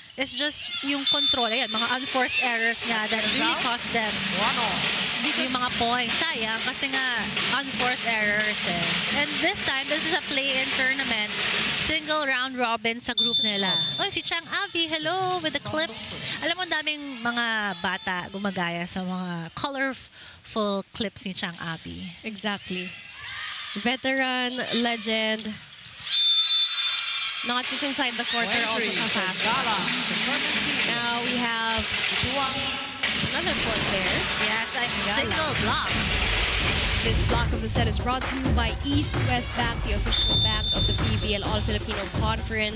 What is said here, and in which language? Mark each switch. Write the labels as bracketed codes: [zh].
[en] It's just yung control. [tl] Ayan, mga [en] unforced errors nga that really cost them yung mga points. [tl] Sayang, kasi nga unforced errors eh. [en] And this time, this is a play-in tournament. Single round robin [tl] sa group nila. [en] Oh, si Chang Avi, hello, with the clips. [tl] Alam mo, daming mga bata gumagaya sa mga [en] colorful clips [tl] ni Chang Avi. [en] Exactly. Veteran, legend, not just inside the court, they're also sa fashion. Now we have another point there. Yes, a single block. This block of the set is brought to you by East West Bank, the official bank of the PVL All-Filipino Conference.